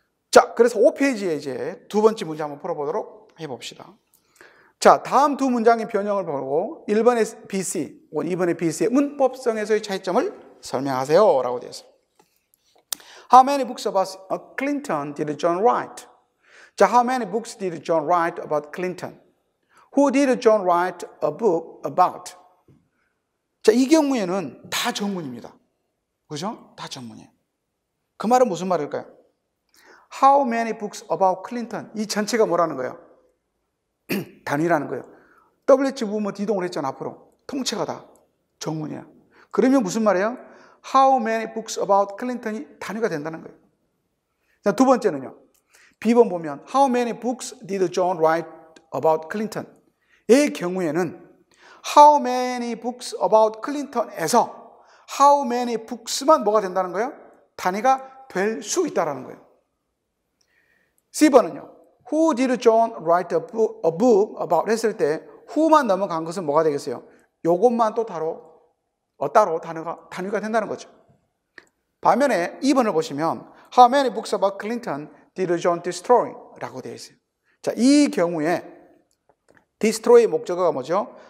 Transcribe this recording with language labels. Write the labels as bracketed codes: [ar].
[ko] 자, 그래서 5페이지에 이제 두 번째 문제 한번 풀어보도록 해봅시다. 자, 다음 두 문장의 변형을 보고 1번의 BC, 2번의 BC의 문법성에서의 차이점을 설명하세요 라고 되어 있습니다. [en] How many books about Clinton did John write? 자, how many books did John write about Clinton? Who did John write a book about? [ko] 자, 이 경우에는 다 정문입니다. 그죠? 다 정문이에요. 그 말은 무슨 말일까요? [en] How many books about Clinton? [ko] 이 전체가 뭐라는 거예요? 단위라는 거예요. WH 부분 이동을 했잖아, 앞으로. 통째가 다 정문이야. 그러면 무슨 말이에요? [en] How many books about Clinton이 [ko] 단위가 된다는 거예요. 자, 두 번째는요. B번 보면 [en] How many books did John write about Clinton? [ko] 의 경우에는 [en] How many books about Clinton에서 How many books만 [ko] 뭐가 된다는 거예요? 단위가 될 수 있다는 거예요. C번은요. [en] Who did John write a book about [ko] 했을 때 [en] who만 [ko] 넘어간 것은 뭐가 되겠어요? 요것만 또 따로 단위가 된다는 거죠. 반면에 2번을 보시면 [en] How many books about Clinton did John destroy? [ko] 라고 되어 있어요. 자, 이 경우에 destroy의 목적어가 뭐죠?